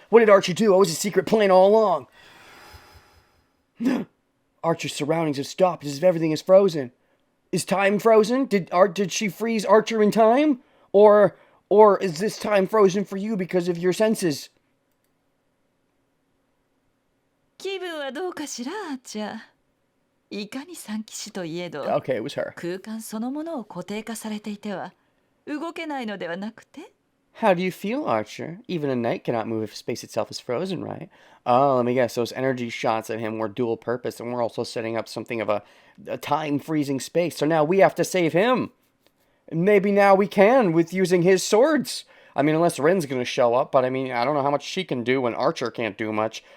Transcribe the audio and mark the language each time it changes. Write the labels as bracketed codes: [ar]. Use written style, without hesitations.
[en] What did Archer do? It was a secret plan all along. Archer's surroundings have stopped as if everything is frozen. Is time frozen? Did she freeze Archer in time? Or is this time frozen for you because of your senses? [ja] 気分はどうかしら、アーチャー。いかに三騎士といえど、 [en] Okay, it was her. [ja] 空間そのものを固定化されていては動けないのではなくて。 [en] How do you feel, Archer? Even a knight cannot move if space itself is frozen, right? Oh, let me guess. Those energy shots at him were dual purpose, and we're also setting up something of a time-freezing space. So now we have to save him. And maybe now we can with using his swords. I mean, unless Rin's going to show up, but I mean, I don't know how much she can do when Archer can't do much.